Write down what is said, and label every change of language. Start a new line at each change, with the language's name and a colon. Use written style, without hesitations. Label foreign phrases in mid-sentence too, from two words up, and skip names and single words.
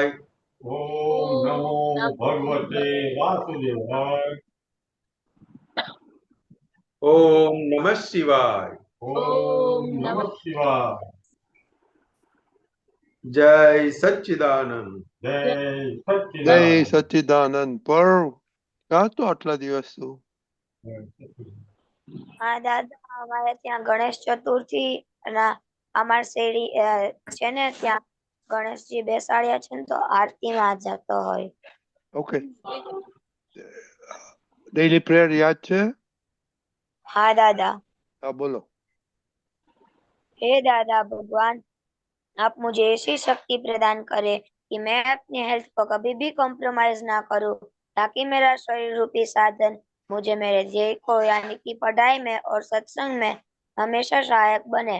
Sanskrit: ओम नमो ओम नमः शिवाय, ओम नमः
Hindi: जय सच्चिदानंद।
Gujarati: જય સચ્ચિદાનંદ પર ક્યાં તો આટલા દિવસ તું હા દાદા, અમારે ત્યાં ગણેશ ચતુર્થી અને અમાર શેરી છે ને ત્યાં ગણેશજી બેસાડ્યા છે ને તો આરતીમાં જતો હોય. ઓકે
English: daily prayer
Gujarati: યાદ છે
Hindi: हाँ दादा।
Gujarati: હા બોલો
Hindi: हे दादा भगवान, आप मुझे ऐसी शक्ति प्रदान करें कि मैं अपनी हेल्थ को कभी भी कॉम्प्रोमाइज ना करूं, ताकि मेरा शरीर रूपी साधन मुझे मेरे ध्येय को यानी कि पढ़ाई में और सत्संग में हमेशा सहायक बने।